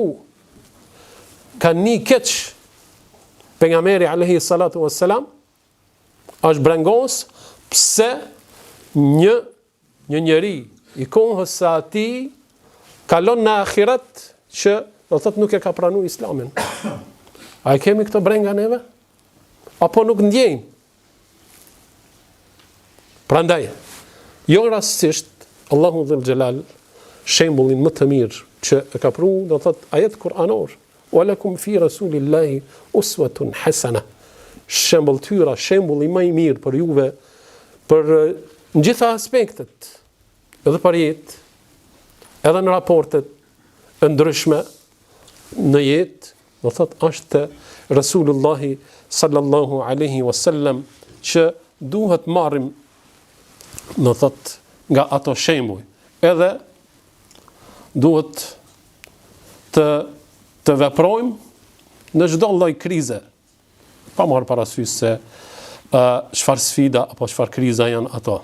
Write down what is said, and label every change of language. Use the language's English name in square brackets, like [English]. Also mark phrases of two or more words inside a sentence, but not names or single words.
[Albanian] Kanë një keq pejgamberi [Arabic] عليه الصلاة والسلام [Albanian] është brengos pse një njeri i kohës së atij kalon në ahiret që do thotë nuk e ka pranuar Islamin. A i kemi këto brenga neve? Apo nuk ndjejmë? Prandaj, jo rastësisht Allahu [Arabic] ذو الجلال [Albanian] shembullin më të mirë që e ka pru, do thotë ajet kuranor, [Arabic] "ولكم في رسول الله أسوة حسنة." [Albanian] Shembulltyra, shembulli më i mirë për juve për në gjitha aspektet, edhe për jetë, edhe në raportet e ndryshme në jetë, do thot është Rasulullahi [Arabic] صلى الله عليه وسلم [Albanian] që duhet marrim, do thot, nga ato shembuj. Edhe duhet të veprojmë në çdo lloj krize, pa marrë parasysh se çfarë sfida apo çfarë kriza janë ato.